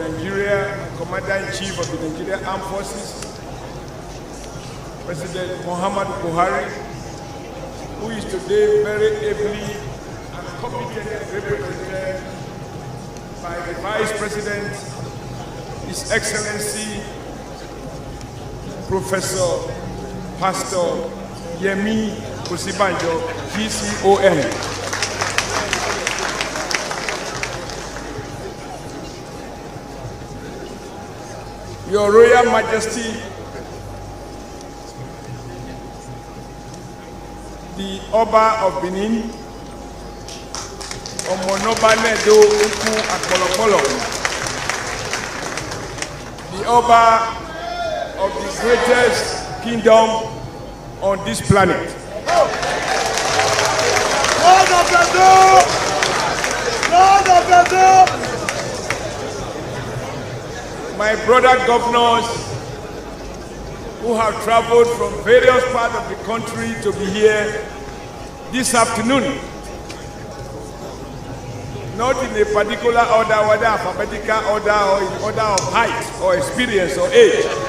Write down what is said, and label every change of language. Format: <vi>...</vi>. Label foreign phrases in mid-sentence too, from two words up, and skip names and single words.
<en>Nigeria, Commander-in-Chief of the Nigerian Armed Forces, President Muhammadu Buhari, who is today very ably and competently represented by the Vice President, His Excellency, Professor Pastor Yemi Osibanjo, GCON. Your Royal Majesty, the Oba of Benin, Omonoba Nedo Uku Akpolopolo, the Oba of the greatest kingdom on this planet. Lord of Benin! Lord of Benin! My brother governors who have traveled from various parts of the country to be here this afternoon, not in a particular order, whether alphabetical order or in order of height or experience or age.</en>